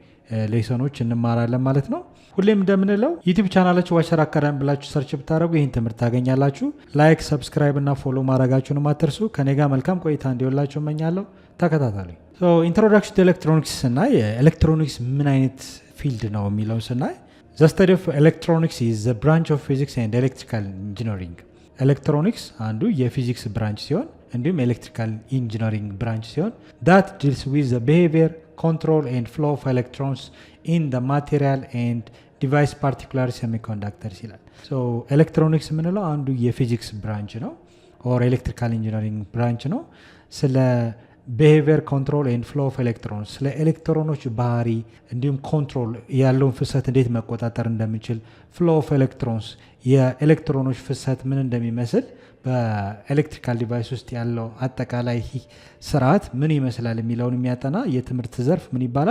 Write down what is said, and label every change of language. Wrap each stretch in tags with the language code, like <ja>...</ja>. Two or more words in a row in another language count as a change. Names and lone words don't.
<am>ሌሰኖች እንማራለን ማለት ነው። ሁሌም እንደምንለው ዩቲዩብ ቻናላችሁ ዋሸር አካዳሚ ብላችሁ ሰርች ብታደረጉ ይህን ትምህርት ታገኛላችሁ። ላይክ፣ ሰብስክራይብ እና ፎሎ ማድረጋችሁንም አትርሱ። ከኔ ጋር መልካም ቆይታ እንዲሆንላችሁ እመኛለሁ። ተከታተሉ።</am> <en>introduction to electronics</en> <am>ስናይ ኤሌክትሮኒክስ ምን አይነት ፊልድ ነው የሚለውን ስናይ</am> <en>the study of electronics is the branch of physics and electrical engineering።</en> <am>ኤሌክትሮኒክስ አንዱ የፊዚክስ ብራንች ሲሆን እንዲሁም</am> <en>electrical engineering branch ሲሆን that deals with the behavior, control and flow of electrons in the material and device particularly semiconductors</en> <am>ይላል። ኤሌክትሮኒክስ የምንለው አንዱ የፊዚክስ ብራንች ነው ኦር</am> <en>electrical engineering</en> <am>ብራንች ነው። ስለ</am> <en>behavior, control and flow of electrons፣</en> <am>ስለ ኤሌክትሮኖች ባህሪ እንዲሁም ኮንትሮል ያለውን ፍሰት እንዴት መቆጣጠር እንደምንችል፣</am> <en>flow of electrons</en> <am>የኤሌክትሮኖች ፍሰት ምን እንደሚመስል፣ በኤሌክትሪካል ዲቫይስ ውስጥ ያለው አጠቃላይ ስርዓት ምን ይመስላል የሚለውን የሚያጠና የትምህርት ዘርፍ ምን ይባላል?</am>